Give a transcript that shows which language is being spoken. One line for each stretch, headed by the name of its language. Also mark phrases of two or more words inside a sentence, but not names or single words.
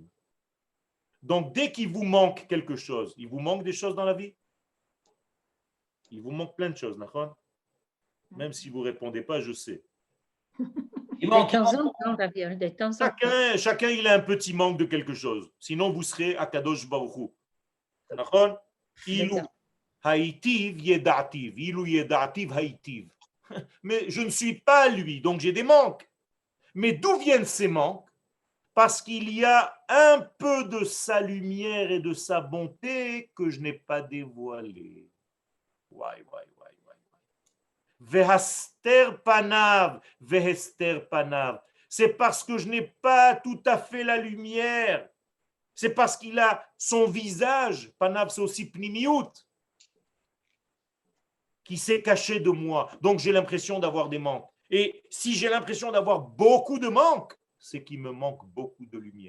French: Donc, dès qu'il vous manque quelque chose, il vous manque des choses dans la vie? Il vous manque plein de choses, d'accord? Même si vous ne répondez pas, je sais. De temps en temps, David, de temps en temps. Chacun, il a un petit manque de quelque chose. Sinon, vous serez
Hebrew: הקדוש ברוך הוא.
French: D'accord?
Hebrew: אילו הייתי יודעתיו. אילו יודעתיו הייתי.
French: Mais je ne suis pas lui, donc j'ai des manques. Mais d'où viennent ces manques? Parce qu'il y a un peu de sa lumière et de sa bonté que je n'ai pas dévoilé.
Hebrew: והסתר פניו, והסתר פניו.
French: C'est parce que je n'ai pas tout à fait la lumière. C'est parce qu'il a son visage, panav c'est aussi pnimiout, qui s'est caché de moi. Donc j'ai l'impression d'avoir des manques. Et si j'ai l'impression d'avoir beaucoup de manques, c'est qu'il me manque beaucoup de lumière.